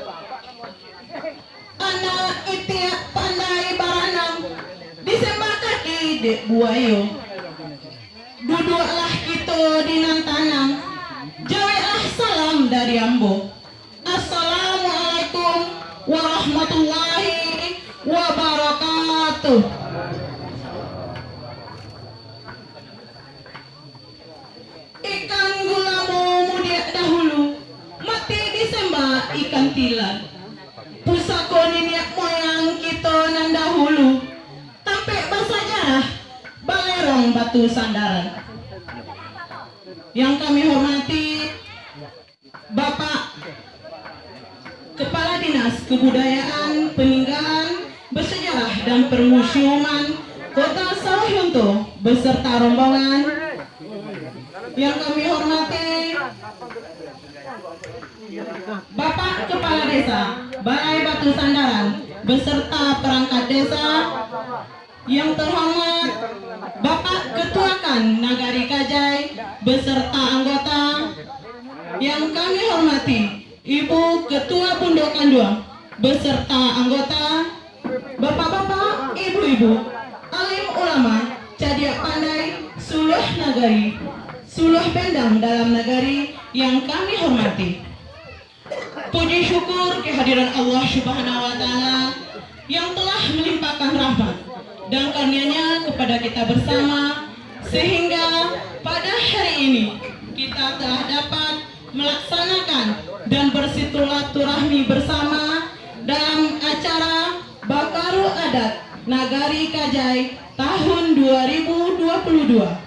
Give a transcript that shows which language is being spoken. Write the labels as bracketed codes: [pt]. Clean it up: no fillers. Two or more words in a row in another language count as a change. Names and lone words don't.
[min] Anak itiak pandai baranang disembah kaki dek buayo. Duduklah kita di nantanang, jawablah salam dari ambo. [ar] السلام عليكم ورحمة الله وبركاته. [min] Ikan gulamu mudia dahulu, mati disembah ikan tilan. Pusako nenek moyang kita nan dahulu, tampek bersejarah Balerong Batu Sandaran. [id] Yang kami hormati Bapak Kepala Dinas Kebudayaan, Peninggalan Bersejarah dan Permusiuman Kota Sawalunto beserta rombongan. Yang kami hormati Bapak Kepala Desa Balai Batu Sandaran beserta perangkat desa. Yang terhormat Bapak Ketuakan Nagari Kajai beserta anggota. Yang kami hormati Ibu Ketua Pundokan Duang beserta anggota, Bapak-bapak, Ibu-ibu, alim ulama, [min] cadia pandai, suluh nagari, suluh bendang dalam nagari [id] yang kami hormati. Puji syukur kehadiran Allah [ar] سبحانه وتعالى [id] yang telah melimpahkan rahmat dan karunia-Nya kepada kita bersama, sehingga pada hari ini kita telah dapat melaksanakan dan bersilaturahmi bersama dalam acara Bakaru Adat Nagari Kajai tahun 2022.